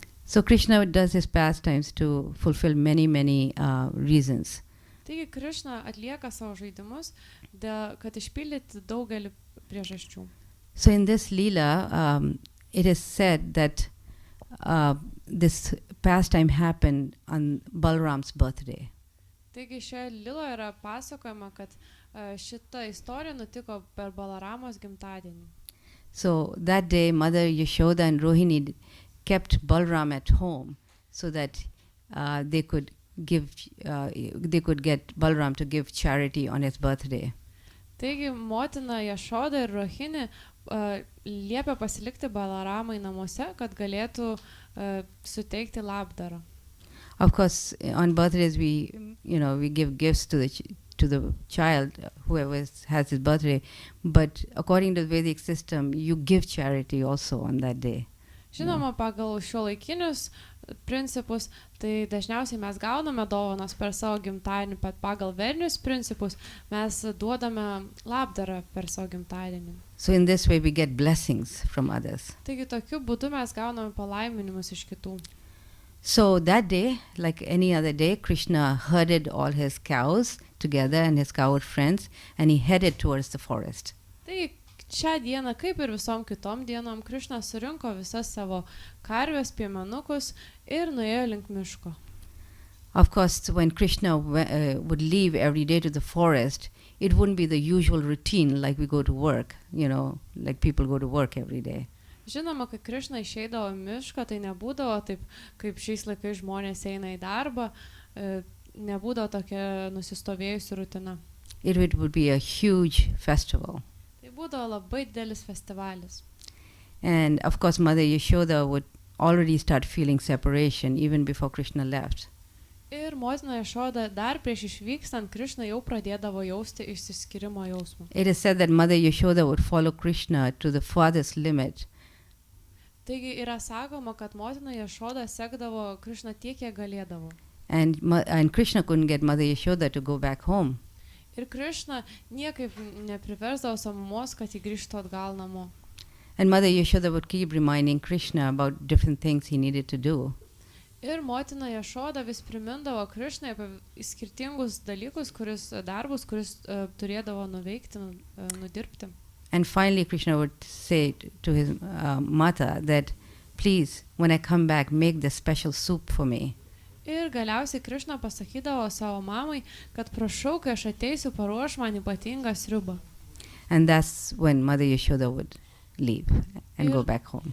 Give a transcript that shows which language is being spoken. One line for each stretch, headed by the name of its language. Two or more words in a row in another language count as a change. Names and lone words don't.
English: So Krishna does his pastimes to fulfill many reasons.
Lithuanian: Taigi Krišna atlieka savo žaidimus, kad išpildyti daugelį priežasčių.
English: So in this Leela, it is said that this pastime happened on Balram's birthday.
Lithuanian: Taigi šioje Liloje yra pasakojama, kad šita istorija nutiko per Balaramos gimtadienį.
English: So that day, Mother Yashoda and Rohini kept Balram at home so that they could get Balram to give charity on his birthday.
Lithuanian: Taigi motina Jašoda ir Rohini liepė pasilikti Balaramai namuose, kad galėtų suteikti labdarą.
English: Of course, on birthdays we give gifts to the child, whoever has his birthday. But according to the Vedic system, you give charity also on that day.
Lithuanian: Žinoma, pagal šiuolaikinius principus, tai dažniausiai mes gauname dovanas per savo gimtadienį, bet pagal vedinius principus mes duodame labdarą per savo gimtadienį.
English: So in this way we get blessings from others.
Lithuanian: Taigi tokiu būdu mes gauname palaiminimus iš kitų.
English: So that day, like any other day, Krishna herded all his cows together and his cowherd friends, and he headed towards the forest.
Lithuanian: Tai šią dieną, kaip ir visom kitom dienom, Krišna surinko visas savo karves, piemenukus ir nuėjo link miško.
English: Of course, when Krishna would leave every day to the forest, it wouldn't be the usual routine like we go to work, like people go to work every day.
Lithuanian: Žinoma, kai Krišna išeidavo į mišką, tai nebūdavo taip, kaip šiais laikais žmonės eina į darbą, nebūdavo tokia nusistovėjusi rutina.
English: It would be a huge festival.
Lithuanian: Tai būdavo labai didelis festivalis.
English: And of course, Mother Yashoda would already start feeling separation even before Krishna left.
Lithuanian: Ir motina Jašoda dar prieš išvykstant Krišna jau pradėdavo jausti išsiskyrimo jausmą.
English: It is said that Mother Yashoda would follow Krishna to the farthest limit.
Lithuanian: Taigi yra sakoma, kad motina Jašoda sekdavo Krišną tiek, kiek galėdavo.
English: And Krishna couldn't get Mother Yashoda to go back home.
Lithuanian: Ir Krišna niekaip nepriversdavo savo mamos, kad jį grįžtų atgal namo.
English: And Mother Yashoda would keep reminding Krishna about different things he needed to do.
Lithuanian: Ir motina Jašoda vis primindavo Krišnai apie skirtingus dalykus, darbus, kuris turėdavo nuveikti, nudirbti.
English: And finally Krishna would say to his mother that, please, when I come back, make the special soup for me.
Lithuanian: Ir galiausiai Krišna pasakydavo savo mamai, kad prašau, kai aš ateisiu, paruoš man ypatingą sriubą.
English: And that's when Mother Yashoda would leave and go back home.